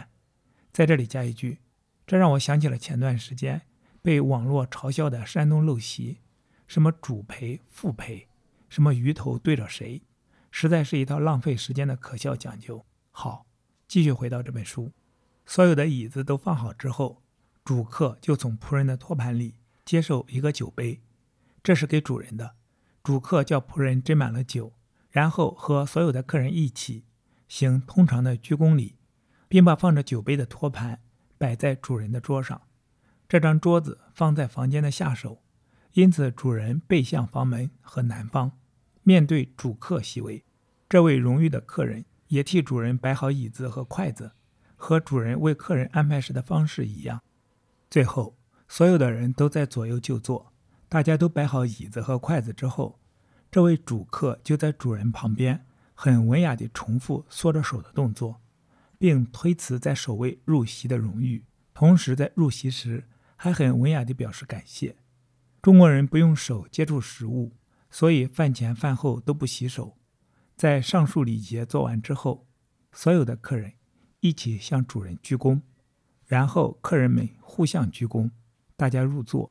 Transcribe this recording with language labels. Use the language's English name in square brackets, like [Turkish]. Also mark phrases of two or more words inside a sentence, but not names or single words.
[Chinese] 在這裡加一句，這讓我想起了前段時間被網絡嘲笑的山東陋習，什麼主陪副陪，什麼魚頭對着誰，實在是一套浪費時間的可笑講究。好，繼續回到這本書。所有的椅子都放好之後，主客就從僕人的托盤裡接受一個酒杯，這是給主人的。主客叫僕人斟滿了酒，然後和所有的客人一起行通常的鞠躬禮，並把放着酒杯的托盤擺在主人的桌上。這張桌子放在房間的下手，因此主人背向房門和南方，面對主客席位。這位榮譽的客人也替主人擺好椅子和筷子， 和主人為客人安排時的方式一樣。最後，所有的人都在左右就坐，大家都擺好椅子和筷子之後，這位主客就在主人旁邊很文雅地重複缩着手的動作，並推辭在首位入席的榮譽，同時在入席時還很文雅地表示感謝。中國人不用手接觸食物，所以飯前飯後都不洗手。在上述禮節做完之後，所有的客人一起向主人鞠躬，然後客人們互相鞠躬，大家入座。